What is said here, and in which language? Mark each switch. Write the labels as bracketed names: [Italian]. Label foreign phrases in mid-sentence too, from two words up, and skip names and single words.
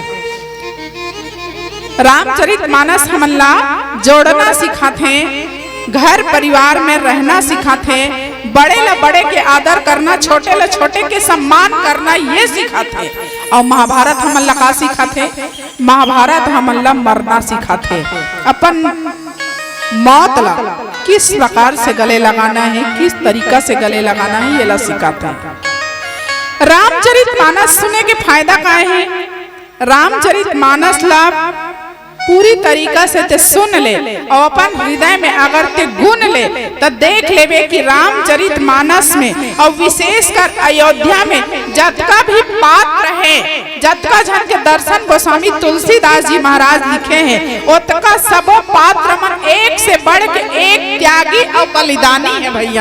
[Chhattisgarhi] रामचरित मानस हमन ला जोड़ना सिखाथे, घर परिवार में रहना सिखाथे, बड़े ला बड़े के आदर करना, छोटे ला छोटे के सम्मान करना, ये सिखाथे। और महाभारत हमन ला का सिखाथे? महाभारत हमन ला मरना सिखाथे। अपन मौत ला किस प्रकार से गले लगाना है, किस तरीका से गले लगाना है, ये ला सिखाते हैं। रामचरित मानस सुने के फायदा का है? रामचरित मानस ला पूरी तरीका से ते सुन ले और अपन हृदय में अगर ते गुन ले तो देख लेवे कि रामचरित मानस में और विशेषकर अयोध्या में जतका भी पात्र है, जतका जन के दर्शन गोस्वामी तुलसीदास जी महाराज लिखे हैं, उतका सबो पात्र मन एक से बढ़ के एक त्यागी और बलिदानी है भैया।